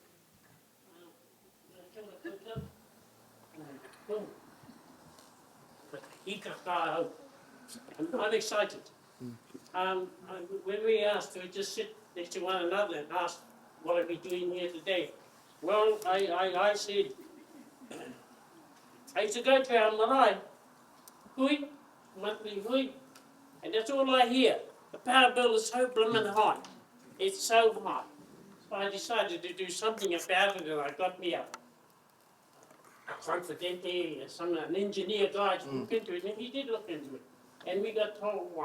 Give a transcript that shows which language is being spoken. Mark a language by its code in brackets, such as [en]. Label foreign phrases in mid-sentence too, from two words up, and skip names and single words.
[mi] He Ahi Kā. [en] I'm excited. When we asked to just sit next to one another and ask, what are we doing here today? Well, I said, I used to go to our [mi] marae, hui, [en] monthly hui, and that's all I hear. The power bill is so blimmin' high. It's so high. So I decided to do something about it, and I got me a confidente, an engineer guy to look into it, and he did look into it. And we got told why.